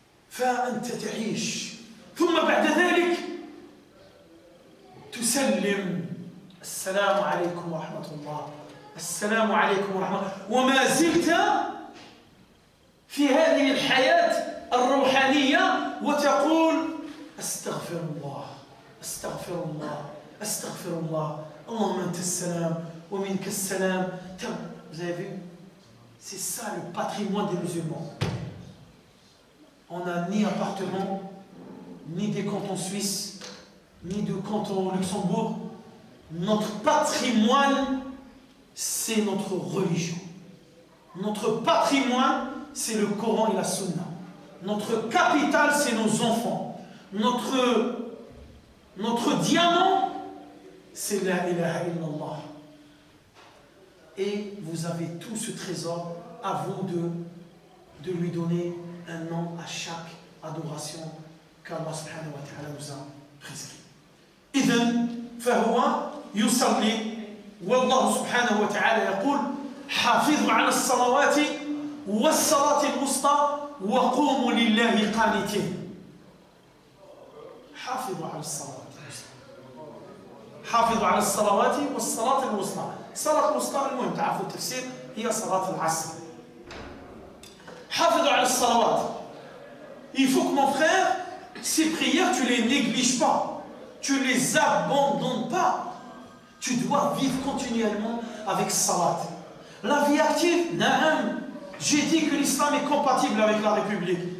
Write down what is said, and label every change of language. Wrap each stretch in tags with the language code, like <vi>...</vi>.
<ar>فأنت تعيش. ثم بعد ذلك تسلم السلام عليكم ورحمة الله السلام عليكم ورحمة الله وما زلت في هذه الحياة الروحانية وتقول أستغفر الله أستغفر الله أستغفر الله اللهم أنت السلام ومنك السلام.</ar> <fr>Vous avez vu? C'est ça le patrimoine des musulmans. On n'a ni appartement, ni des cantons suisses, ni de cantons au Luxembourg. Notre patrimoine, c'est notre religion. Notre patrimoine, c'est le Coran et la Sunna. Notre capital, c'est nos enfants. Notre diamant, c'est la ilaha illallah. Et vous avez tout ce trésor à vous de lui donner un nom à chaque adoration qu'Allah subhanahu wa ta'ala nous a prescrit.</fr> <ar>إذن فهو يصلي والله سبحانه وتعالى يقول حافظوا على الصلوات والصلاة الوسطى وقوموا لله قانتين. حافظوا على الصلوات حافظوا على الصلوات والصلاة الوسطى. الصلاة الوسطى المهم تعرفوا التفسير هي صلاة العصر. حافظوا على الصلوات.</ar> <fr>Il faut que mon frère, ces prières, tu les négliges pas. Tu les abandonnes pas. Tu dois vivre continuellement avec salat. La vie active, naam. J'ai dit que l'islam est compatible avec la République.</fr>